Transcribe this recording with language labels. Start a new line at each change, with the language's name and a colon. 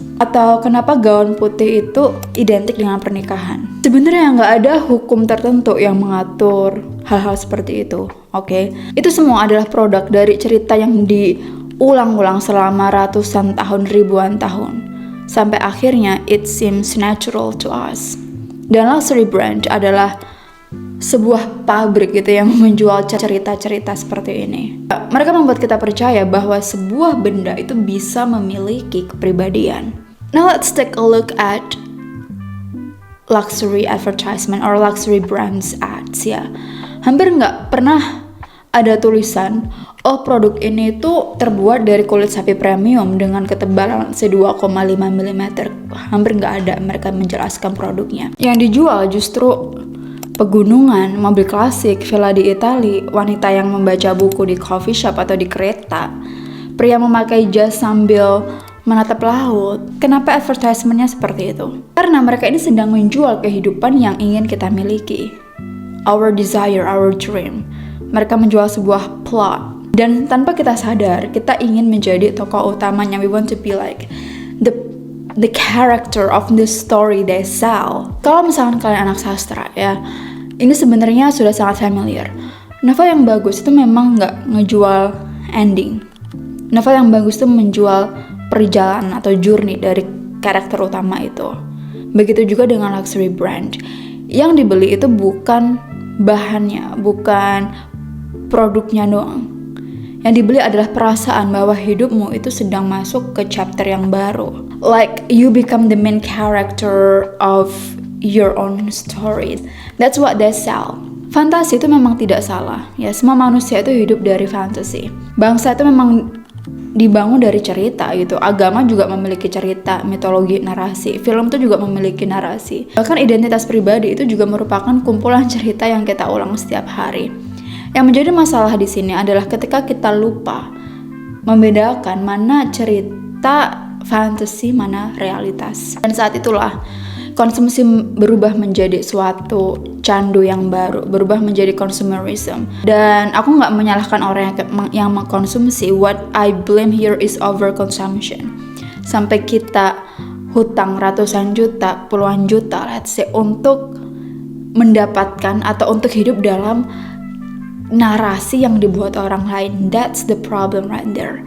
Indonesian: Atau kenapa gaun putih itu identik dengan pernikahan? Sebenarnya nggak ada hukum tertentu yang mengatur hal-hal seperti itu, oke? Itu semua adalah produk dari cerita yang diulang-ulang selama ratusan tahun, ribuan tahun. Sampai akhirnya
English: it seems natural to us.
Indonesian: Dan luxury brand adalah sebuah pabrik gitu yang menjual cerita-cerita seperti ini. Mereka membuat kita percaya bahwa sebuah benda itu bisa memiliki kepribadian.
English: Now let's take a look at luxury advertisement or luxury brands ads ya.
Indonesian: Hampir nggak pernah ada tulisan, oh produk ini tuh terbuat dari kulit sapi premium dengan ketebalan 2,5 mm. Hampir nggak ada mereka menjelaskan produknya. Yang dijual justru pegunungan, mobil klasik, villa di Italia, wanita yang membaca buku di coffee shop atau di kereta, pria memakai jas sambil menatap laut. Kenapa advertisementnya seperti itu? Karena mereka ini sedang menjual kehidupan yang ingin kita miliki.
English: Our desire, our dream.
Indonesian: Mereka menjual sebuah plot. Dan tanpa kita sadar, kita ingin menjadi tokoh utamanya.
English: We want to be like the character of the story they sell.
Indonesian: Kalau misalkan kalian anak sastra ya, ini sebenarnya sudah sangat familiar. Novel yang bagus itu memang nggak ngejual ending. Novel yang bagus itu menjual perjalanan atau journey dari karakter utama itu. Begitu juga dengan luxury brand. Yang dibeli itu bukan bahannya, bukan produknya doang. Yang dibeli adalah perasaan bahwa hidupmu itu sedang masuk ke chapter yang baru.
English: Like you become the main character of your own story. That's what they sell.
Indonesian: Fantasi itu memang tidak salah. Ya, semua manusia itu hidup dari fantasi. Bangsa itu memang dibangun dari cerita gitu. Agama juga memiliki cerita, mitologi, narasi. Film itu juga memiliki narasi. Bahkan identitas pribadi itu juga merupakan kumpulan cerita yang kita ulang setiap hari. Yang menjadi masalah di sini adalah ketika kita lupa membedakan mana cerita fantasi, mana realitas. Dan saat itulah konsumsi berubah menjadi suatu candu yang baru, berubah menjadi consumerism. Dan aku nggak menyalahkan orang yang mengkonsumsi.
English: What I blame here is overconsumption.
Indonesian: Sampai kita hutang ratusan juta, puluhan juta,
English: let's say,
Indonesian: untuk mendapatkan atau untuk hidup dalam narasi yang dibuat orang lain.
English: That's the problem right there.